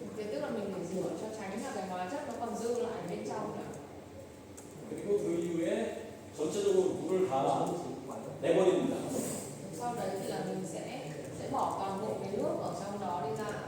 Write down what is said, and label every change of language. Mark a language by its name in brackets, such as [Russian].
[Vietnamese] Thế tức là mình phải rửa cho tránh là cái hóa chất nó còn dư lại bên trong nữa. [Korean] 그리고 그 이후에 전체적으로 물을 다 내버립니다. [Vietnamese] Sau đấy thì là mình sẽ bỏ toàn bộ cái nước ở trong đó đi ra.